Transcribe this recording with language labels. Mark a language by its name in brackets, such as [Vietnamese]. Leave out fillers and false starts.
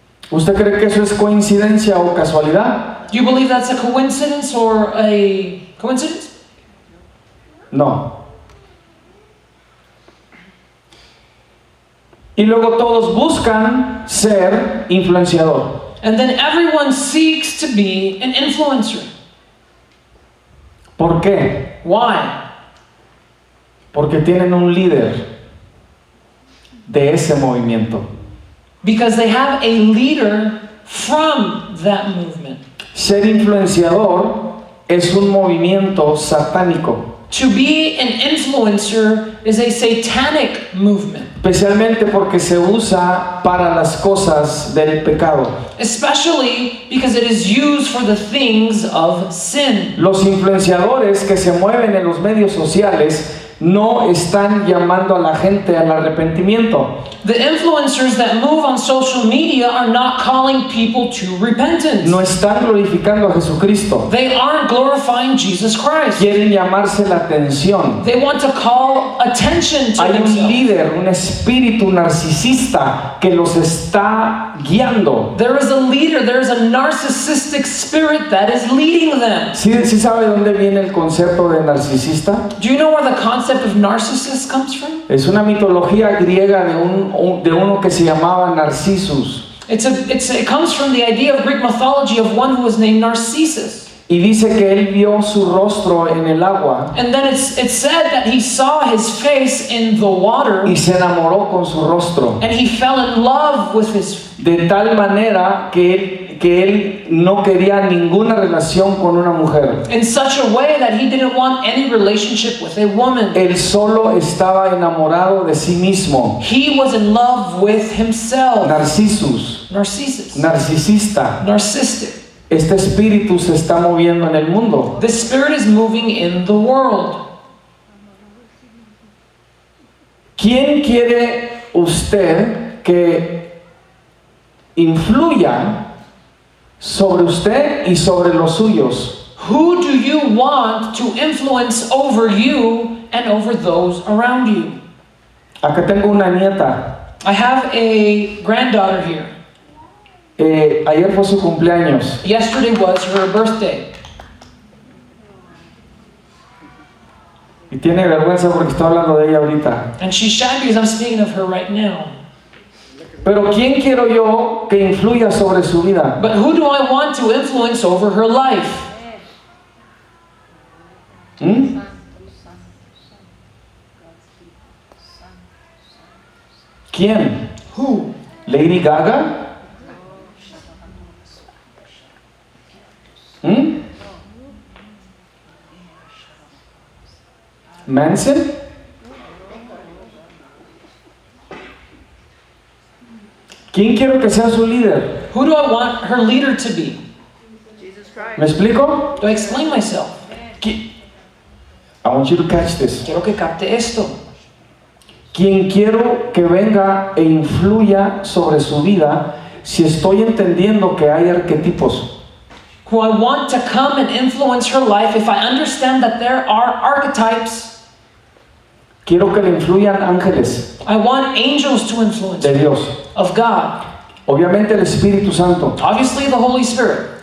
[Spanish] ¿Usted cree que eso es coincidencia o casualidad? [English] Do you believe that's a coincidence or a coincidence? [Spanish] No. Y luego todos buscan ser influenciador. [English] And then everyone seeks to be an influencer. [Spanish] ¿Por qué? [English] Why? [Spanish] Porque tienen un líder de ese movimiento. [English] Because they have a leader from that movement. [Spanish] Ser influenciador es un movimiento satánico. [English] To be an influencer is a satanic movement, [Spanish] especialmente porque se usa para las cosas del pecado. [English] especially because it is used for the things of sin. [Spanish] Los influenciadores que se mueven en los medios sociales no están llamando a la gente al arrepentimiento. [English] The influencers that move on social media are not calling people to repentance. [Spanish] No están glorificando a Jesucristo. [English] They aren't glorifying Jesus Christ. [Spanish] Quieren llamarse la atención. [English] They want to call attention to [Spanish] Hay un [English] themselves. [Spanish] líder, un espíritu narcisista que los está guiando. [English] There is a leader, there is a narcissistic spirit that is leading them. [Spanish] ¿Sí sabe dónde viene el concepto de narcisista? [English] Do you know where the concept of narcissist comes from? [Spanish] Es una mitología griega de uno que se llamaba Narcissus. [English] It comes from the idea of Greek mythology of one who was named Narcissus. [Spanish] Y dice que él vio su rostro en el agua [English] And then it's said that he saw his face in the water [Spanish] y se enamoró con su rostro. [English] and he fell in love with his. [Spanish] De tal manera que él no quería ninguna relación con una mujer. [English] In such a way that he didn't want any relationship with a woman. [Spanish] Él solo estaba enamorado de sí mismo. [English] He was in love with himself. [Spanish] Narcissus, [English] Narcissus. [Spanish] narcisista. [English] Narcissistic. [Spanish] Este espíritu se está moviendo en el mundo. [English] The spirit is moving in the world. [Spanish] ¿Quién quiere usted que influya sobre usted y sobre los suyos? [English] Who do you want to influence over you and over those around you? [Spanish] Acá tengo una nieta. [English] I have a granddaughter here. [Spanish] Ayer fue su cumpleaños. [English] Yesterday was her birthday. [Spanish] Y tiene vergüenza porque estoy hablando de ella ahorita. [English] And she's shy because I'm speaking of her right now. [Spanish] Pero ¿quién quiero yo que influya sobre su vida? [English] But who do I want to influence over her life? ¿Mm? [Spanish] ¿Quién? [English] Who? [Spanish] ¿Lady Gaga? ¿Mm? ¿Manson? ¿Quién quiero que sea su líder? [English] Who do I want her leader to be? [Spanish] ¿Me explico? [English] Do I explain myself? I want you to catch this. [Spanish] Quiero que capte esto. Quien quiero que venga e influya sobre su vida si estoy entendiendo que hay arquetipos. [English] Who I want to come and influence her life if I understand that there are archetypes. [Spanish] Quiero que le influyan ángeles [English] I want angels to influence [Spanish] de [English] her, [Spanish] Dios. [English] of God. [Spanish] Obviamente el Espíritu Santo. [English] Obviously the Holy Spirit.